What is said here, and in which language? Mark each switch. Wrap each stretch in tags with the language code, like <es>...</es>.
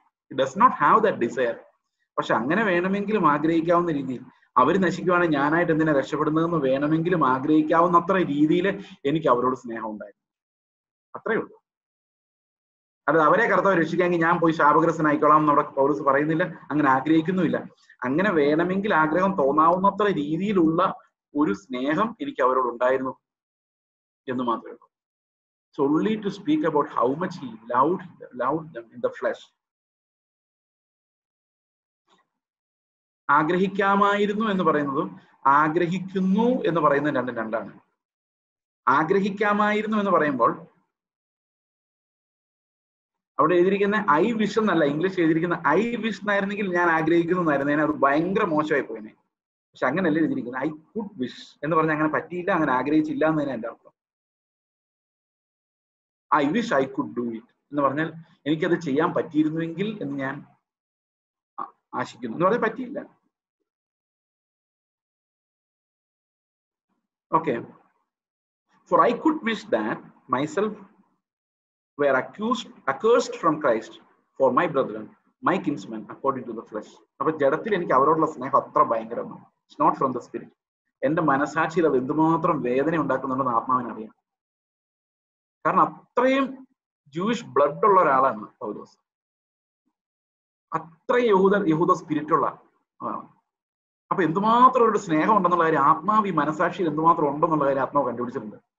<en>Does not have that desire.</en> <ml>പക്ഷെ അങ്ങനെ വേണമെങ്കിലും ആഗ്രഹിക്കാവുന്ന രീതിയിൽ, അവർ നശിക്കുവാണെങ്കിൽ ഞാനായിട്ട് എന്തിനാ രക്ഷപ്പെടുന്നതെന്ന് വേണമെങ്കിലും ആഗ്രഹിക്കാവുന്ന അത്ര രീതിയിൽ എനിക്ക് അവരോട് സ്നേഹം ഉണ്ടായിരുന്നു. അത്രയേ ഉള്ളൂ. അത് അവരെ കർത്താവ് രക്ഷിക്കാമെങ്കിൽ ഞാൻ പോയി ശാപഗ്രസ്തനായിക്കോളാം എന്ന് അവിടെ പൗലോസ് പറയുന്നില്ല, അങ്ങനെ ആഗ്രഹിക്കുന്നുമില്ല. അങ്ങനെ വേണമെങ്കിൽ ആഗ്രഹം തോന്നാവുന്നത്ര രീതിയിലുള്ള ഒരു സ്നേഹം എനിക്ക് അവരോട് ഉണ്ടായിരുന്നു എന്ന് മാത്രമേ ഉള്ളൂ.</ml> <en>It's only to speak about how much he loved them in the flesh.</en> <ml>ആഗ്രഹിക്കാമായിരുന്നു എന്ന് പറയുന്നതും ആഗ്രഹിക്കുന്നു എന്ന് പറയുന്നത് രണ്ടാണ്. ആഗ്രഹിക്കാമായിരുന്നു എന്ന് പറയുമ്പോൾ അവിടെ എഴുതിയിരിക്കുന്ന ഐ വിഷ് എന്നല്ല, ഇംഗ്ലീഷ് എഴുതിയിരിക്കുന്ന ഐ വിഷ് എന്നായിരുന്നെങ്കിൽ ഞാൻ ആഗ്രഹിക്കുന്നു എന്നായിരുന്നേനെ, അത് ഭയങ്കര മോശമായി പോയിനെ. പക്ഷെ അങ്ങനെയല്ല എഴുതിയിരിക്കുന്നത്.</ml> <en>I could wish</en> <ml>എന്ന് പറഞ്ഞാൽ അങ്ങനെ പറ്റിയില്ല, അങ്ങനെ ആഗ്രഹിച്ചില്ല എന്നതിന് എൻ്റെ അർത്ഥം.</ml> <en>I wish I could do it</en> <ml>എന്ന് പറഞ്ഞാൽ എനിക്കത് ചെയ്യാൻ പറ്റിയിരുന്നുവെങ്കിൽ എന്ന് ഞാൻ ആശിക്കുന്നു എന്ന് പറഞ്ഞാൽ പറ്റിയില്ല. Okay.</ml> <en>For I could wish that myself were accursed from Christ for my brethren, my kinsmen, according to the flesh.</en> <ml>അപ്പൊ ജഡത്തിൽ എനിക്ക് അവരോടുള്ള സ്നേഹം അത്ര ഭയങ്കരമാണ്.</ml> <en>It's not from the spirit.</en> <ml>എന്റെ മനസാക്ഷിയിൽ അത് എന്തുമാത്രം വേദന ഉണ്ടാക്കുന്നുണ്ടെന്ന് ആത്മാവിന് അറിയാം. കാരണം അത്രയും ജൂയിഷ് ബ്ലഡ് ഉള്ള ഒരാളാണ് പൗലോസ്. അത്രയും യഹൂദ സ്പിരിറ്റ് ഉള്ള ആളാണ്. അപ്പൊ എന്തുമാത്രം ഒരു സ്നേഹം ഉണ്ടെന്നുള്ള കാര്യം ആത്മാവ് ഈ മനസാക്ഷിയിൽ എന്തുമാത്രം ഉണ്ടെന്നുള്ള കാര്യം ആത്മാവ് കണ്ടുപിടിച്ചിട്ടുണ്ട്.</ml>